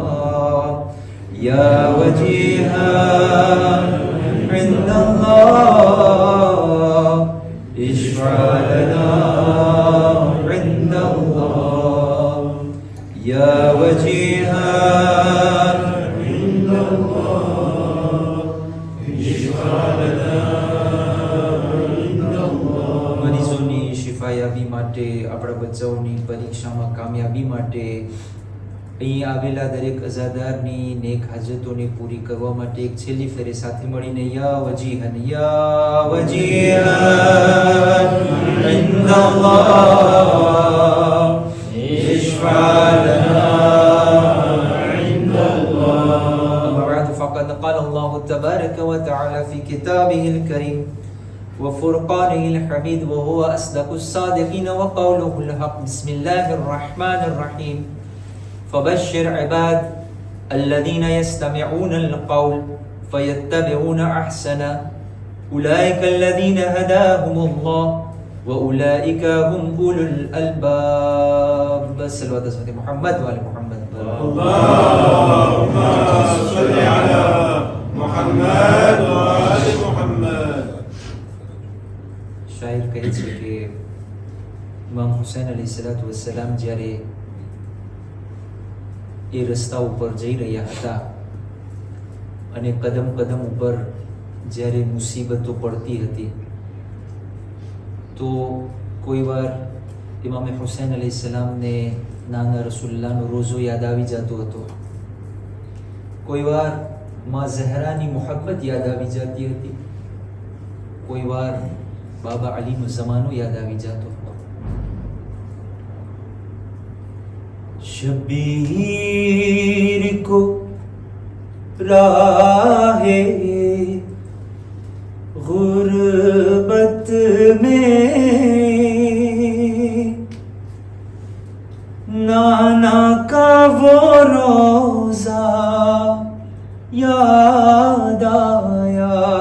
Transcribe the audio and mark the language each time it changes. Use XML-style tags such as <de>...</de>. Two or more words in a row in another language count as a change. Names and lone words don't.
<ar>يا وجيها عند الله اشفع لنا عند الله يا وجيها عند الله اشفع لنا عند الله.</ar> <gu>મરીઝોની શિફાયાબી માટે આપણા બચ્ચાઓની પરીક્ષામાં કામયાબી માટે અહીં આવેલા દરેક અઝાદારની નેક હાજતોને પૂરી કરવા માટે એક છેલ્લી ફેરે સાથે મળીને</gu> <ar>يا وجيها عند الله اشفع لنا عند الله. أما بعد فقد قال الله تبارك وتعالى في كتابه الكريم وفرقانه الحميد وهو أصدق الصادقين وقوله الحق. بسم الله الرحمن الرحيم. فبشر عباد الذين يستمعون القول فيتبعون أحسنه أولئك الذين هداهم الله وأولئك هم أولو الألباب. صلوات على محمد وآل محمد. اللهم صل على محمد وآل محمد.</ar> <gu>શાયર કહે છે કે ઇમામ હુસૈન</gu> <ar>عليه الصلاة والسلام</ar> <gu>જ્યારે એ રસ્તા ઉપર જઈ રહ્યા હતા અને કદમ કદમ ઉપર જ્યારે મુસીબતો પડતી હતી તો કોઈ વાર ઇમામ હુસૈન અલૈહિસ્સલામને નાના રસૂલુલ્લાહનો રોઝો યાદ આવી જતો હતો. કોઈ વાર માં ઝહરાની મોહબ્બત યાદ આવી જતી હતી. કોઈ વાર બાબા અલીનો જમાનો યાદ આવી જતો હતો.</gu> <ur>شبیر کو راہِ غربت میں نانا کا وہ روضہ یاد آیا.</ur>